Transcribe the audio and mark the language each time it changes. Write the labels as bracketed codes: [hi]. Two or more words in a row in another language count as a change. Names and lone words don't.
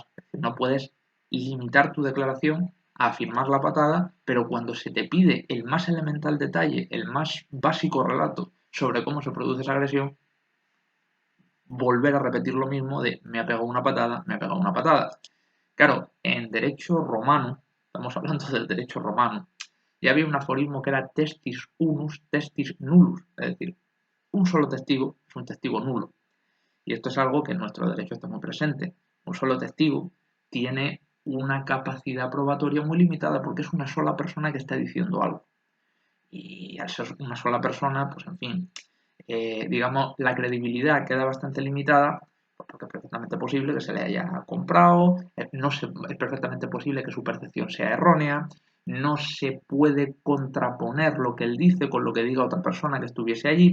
[es] No puedes limitar tu declaración a afirmar la patada, pero cuando se te pide el más elemental detalle, el más básico relato sobre cómo se produce esa agresión, volver a repetir lo mismo de me ha pegado una patada, me ha pegado una patada. Claro, en derecho romano, estamos hablando del derecho romano, ya había un aforismo que era [la] testis unus, testis nullus, [es] es decir, un solo testigo es un testigo nulo. Y esto es algo que en nuestro derecho está muy presente. Un solo testigo tiene una capacidad probatoria muy limitada porque es una sola persona que está diciendo algo. Y al ser una sola persona, pues en fin, digamos, la credibilidad queda bastante limitada porque es perfectamente posible que se le haya comprado, es perfectamente posible que su percepción sea errónea, no se puede contraponer lo que él dice con lo que diga otra persona que estuviese allí.